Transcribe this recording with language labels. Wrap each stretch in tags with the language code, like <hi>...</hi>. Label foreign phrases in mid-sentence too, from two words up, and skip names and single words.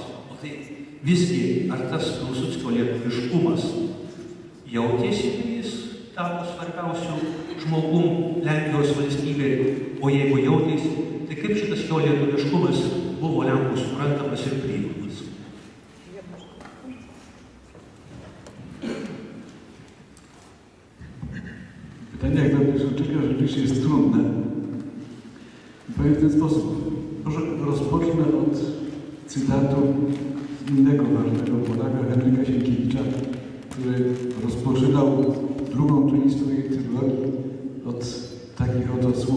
<lt>O tai visgi, ar tas Pilsudskio lietuviškumas jautėsi, jis tapo svarbiausiu žmogum Lenkijos valstybėje, o jeigu jautėsi, tai kaip šitas jo lietuviškumas buvo Lenkų suprantamas ir priimamas?</lt> <pl>Pytanie jak dla Piłsudczyka rzeczywiście jest trudne. Powiem w ten sposób. Może rozpocznę od cytatu innego ważnego Polaka, Henryka Sienkiewicza, który rozpoczynał drugą część swojej trylogii od takich oto słów.</pl>